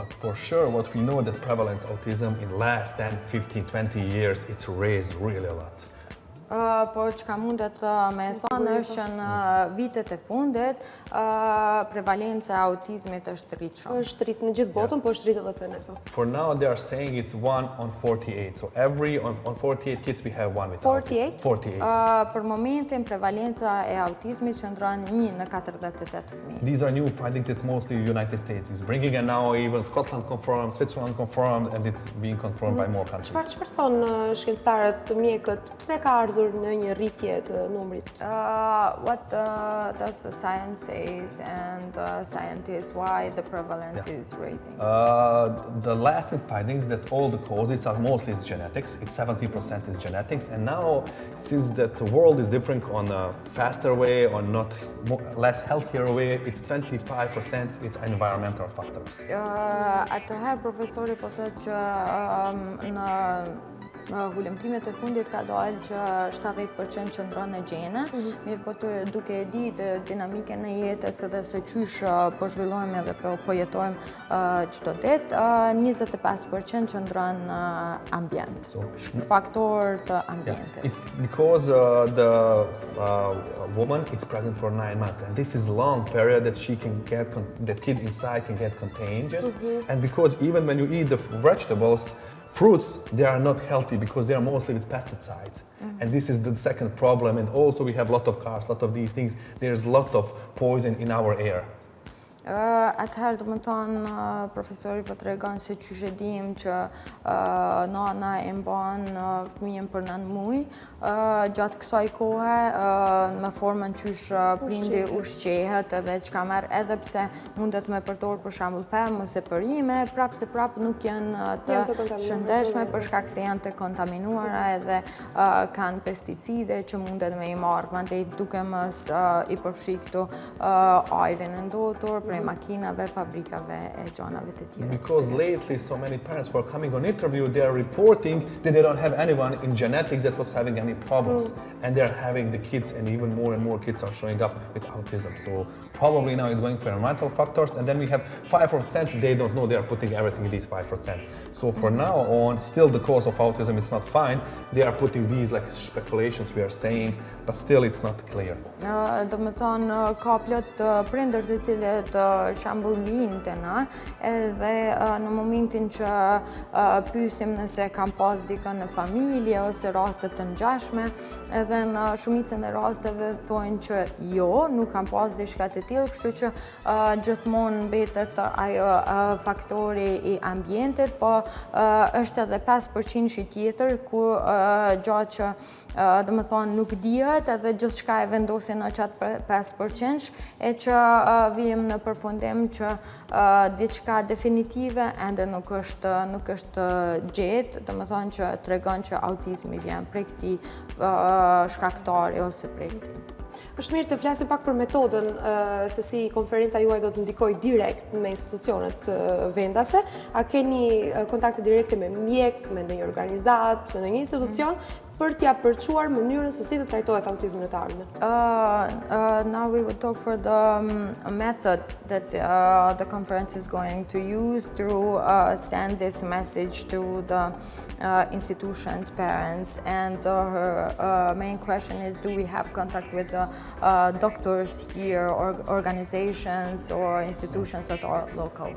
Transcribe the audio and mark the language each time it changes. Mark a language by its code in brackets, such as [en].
[en] But for sure, what we know that prevalence autism in last 10, 15, 20 years, it's raised really a lot. [sq] Po çka mundet me thënë është që në vitet e fundit prevalenca e autizmit është rrit shumë. Është rrit në gjithë botën, po është rrit edhe te ne. [en] For now, they are saying it's 1 on 48. So every on 48 kids we have one with 48? autism. 48. [sq] Për momentin prevalenca e autizmit qëndron 1 në 48 fëmijë. [en] These are new findings that mostly United States is bringing, and now even Scotland confirmed, Switzerland confirmed, and it's being confirmed by more countries. [sq] Çfarë thon shkencëtarët, mjekët, pse ka ardhur ardhur në një rritje të numrit? [en] What does the science says and scientists why the prevalence is raising? The lasting findings that all the causes are mostly is genetics. It's 70% is genetics, and now since that the world is different on a faster way or not less healthier way, it's 25% it's environmental factors. [sq] Atëherë profesori po thotë që në hulumtimet e fundit ka dalë që 70% qëndron në gjene, mirë po duke e ditë dinamikën e jetës edhe se qysh po zhvillohemi edhe po jetojmë çdo ditë, 25% qëndron në ambient, faktor të ambientit. [en] It's because the woman is pregnant for 9 months, and this is a long period that she can get that kid inside can get contagious, and because even when you eat the vegetables, fruits, they are not healthy because they are mostly with pesticides. And this is the second problem. And also we have a lot of cars, a lot of these things. There's a lot of poison in our air. [sq] Atëherë do më thonë profesori po tregon se qysh e dim që nana e mban fëmijën për 9 muaj, gjatë kësaj kohe në formën qysh prindi ushqehet edhe çka merr, edhe pse mundet me përdor për shembull pemë ose perime, prapë nuk janë të shëndetshme për shkak se janë të kontaminuara edhe kanë pesticide që mundet me i marrë. Mandej duke mos i përfshi këtu ajrin e ndotur, prej makinave, fabrikave e gjanave të tjera. [en] Because lately so many parents who are coming on interview, they are reporting that they don't have anyone in genetics that was having any problems. And they're having the kids, and even more kids are showing up with autism. So probably now it's going for environmental factors, and then we have 5% they don't know, they are putting everything in these 5%. So for now on, still the cause of autism, it's not fine. They are putting these like speculations we are saying, but still it's not clear. [sq] Do me thonë, ka plot prindër të cilët shembull vinë te na, edhe në momentin që pyesim nëse kam pas dikën në familje ose raste të ngjashme, edhe në shumicën e rasteve thonë që jo, nuk kam pas diçka të tillë, kështu që gjithmonë mbetet ajo faktori i ambientit, po është edhe 5% tjetër ku gjatë që do me thonë nuk dihet edhe gjithçka e vendosin në qatë 5%, e që vijmë në përfundim që diçka definitive ende nuk është gjetë, do me thonë që tregon që autizmi vjen prej këtij shkaktari ose prej këtij. Është mirë të flasim pak për metodën se si konferenca juaj do të ndikojë direkt me institucionet vendase. A keni kontakte direkte me mjek, me ndonjë organizatë, me ndonjë institucion për t'ia përçuar mënyrën se si të trajtohet autizmi në të ardhmen? [en] Now we will talk for the method that the conference is going to use to send this message to the institutions, parents, and her main question is, do we have contact with the doctors here, or organizations or institutions that are local?